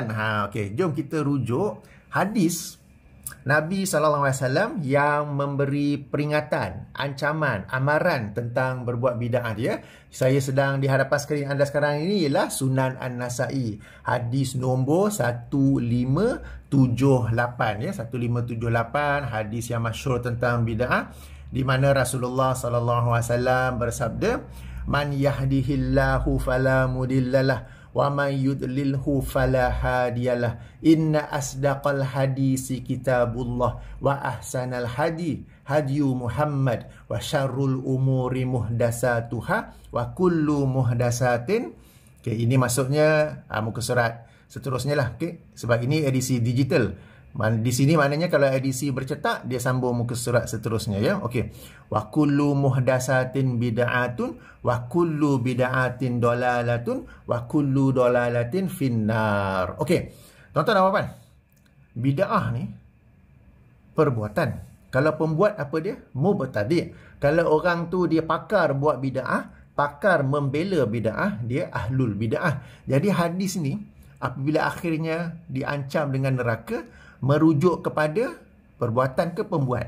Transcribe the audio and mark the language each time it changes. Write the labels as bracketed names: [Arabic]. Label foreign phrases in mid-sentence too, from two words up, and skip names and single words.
[Malay] Okey, jom kita rujuk hadis Nabi SAW yang memberi peringatan, ancaman, amaran tentang berbuat bid'ah dia. Saya sedang di hadapan skrin anda sekarang ini ialah Sunan An-Nasa'i. Hadis nombor 1578 ya, 1578, hadis yang masyhur tentang bid'ah, di mana Rasulullah SAW bersabda, [Arabic] "من يهده الله فلا مضل له ومن يضلله فلا هادي له. إن أصدق الحديث كتاب الله وأحسن الهدي هدي محمد وشر الأمور محدثاتها وكل محدثة." [Malay] Okey, ini maksudnya muka surat seterusnya lah. Okey, sebab ini edisi digital. Di sini maknanya kalau edisi bercetak dia sambung muka surat seterusnya ya. Okey. [Arabic] وكل محدثة بدعة وكل بدعة ضلالة وكل ضلالة في النار. [Malay] Okey. Tuan-tuan dan puan-puan, bid'ah ni perbuatan. Kalau pembuat apa dia? Mubtadi'. Kalau orang tu dia pakar buat bid'ah, pakar membela bid'ah, dia [Arabic] أهل البدعة. [Malay] Jadi hadis ni apabila akhirnya diancam dengan neraka, merujuk kepada perbuatan ke pembuat.